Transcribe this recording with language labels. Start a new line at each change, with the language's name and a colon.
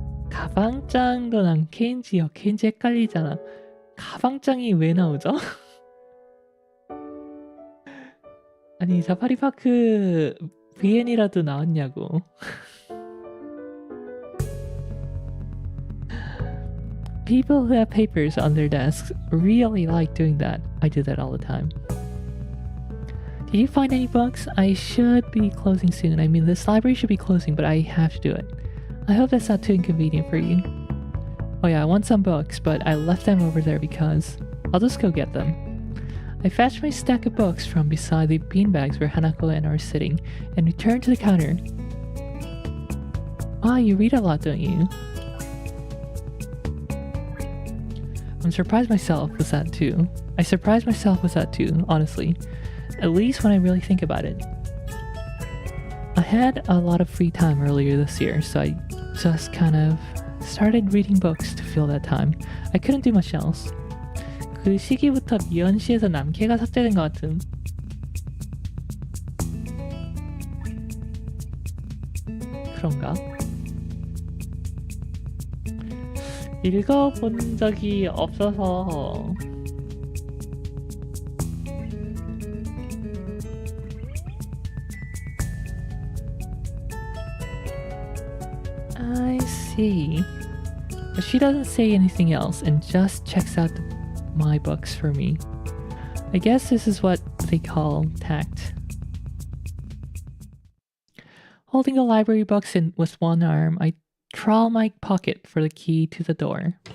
Korean: 가방장도 남캐인지 여캐인지 헷갈리잖아. 가방장이 왜 나오죠? 아니 사파리파크 VN이라도 나왔냐고.
English: People who have papers on their desks really like doing that. I do that all the time. Did you find any books? I should be closing soon. I mean, this library should be closing, but I have to do it. I hope that's not too inconvenient for you. Oh yeah, I want some books, but I left them over there because I'll just go get them. I fetched my stack of books from beside the beanbags where Hanako and I are sitting and returned to the counter. Ah, you read a lot, don't you? I'm surprised myself with that too. I surprised myself with that too, honestly. At least when I really think about it. I had a lot of free time earlier this year, so I just kind of started reading books to fill that time. I couldn't do much else.
Korean: 그 시기부터 미연시에서 남캐가 삭제된 것 같음. 그런가? 읽어본 적이 없어서
English: I see. But she doesn't say anything else and just checks out my books for me. I guess this is what they call tact. Holding the library books in with one arm, I trawl my pocket for the key to the door.